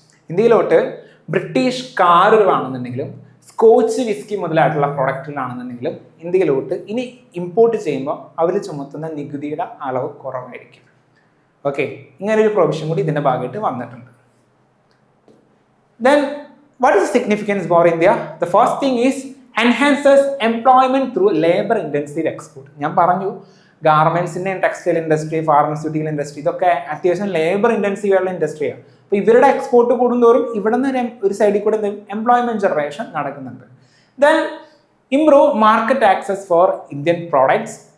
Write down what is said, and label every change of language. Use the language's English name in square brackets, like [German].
[Malayalam] ഇന്ത്യയിലോട്ട് British കാറുകളാണെന്നുണ്ടെങ്കിലും scotch whisky മുതലായിട്ടുള്ള പ്രൊഡക്റ്റുകളാണെന്നുണ്ടെങ്കിലും ഇന്ത്യയിലോട്ട് ഇനി import ചെയ്യുമ്പോൾ അവർ ചുമത്തുന്ന നികുതിയുടെ അളവ് കുറവായിരിക്കും. ഓക്കെ, ഇങ്ങനൊരു പ്രൊവിഷൻ കൂടി ഇതിൻ്റെ ഭാഗമായിട്ട് വന്നിട്ടുണ്ട്. [English] Then what is the significance for India? The first thing is enhances employment through labor intensive export. [Malayalam] ഞാൻ പറഞ്ഞു ഗാർമെന്റ്സിന്റെ ടെക്സ്റ്റൈൽ ഇൻഡസ്ട്രി, ഫാർമസ്യൂട്ടിക്കൽ ഇൻഡസ്ട്രി ഇതൊക്കെ അത്യാവശ്യം ലേബർ ഇന്റൻസീവ് ആയിട്ടുള്ള ഇൻഡസ്ട്രിയാണ്. അപ്പോൾ ഇവരുടെ എക്സ്പോർട്ട് കൂടുന്തോറും ഇവിടെ നിന്ന് ഒരു സൈഡിൽ കൂടെ എംപ്ലോയ്മെന്റ് ജനറേഷൻ നടക്കുന്നുണ്ട്. [English] Then improve market access for Indian products.